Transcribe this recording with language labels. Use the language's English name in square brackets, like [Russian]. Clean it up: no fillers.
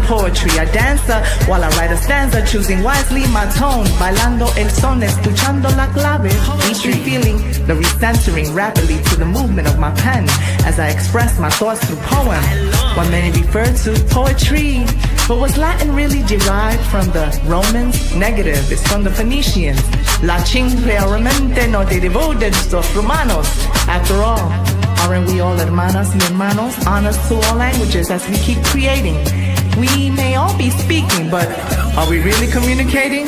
[English] Poetry, a dancer while I write a stanza, choosing wisely my tone, [Spanish] bailando el son, escuchando la clave. [English] Poetry, feeling the recentering rapidly to the movement of my pen as I express my thoughts through poem. What many refer to poetry, but was Latin really derived from the Romans? Negative, it's from the Phoenicians. [Spanish] La realmente no derivó de los romanos. [English] After all, aren't we all [Spanish] hermanas y hermanos? [English] Honors to all languages as we keep creating. We may all be speaking, but are we really communicating?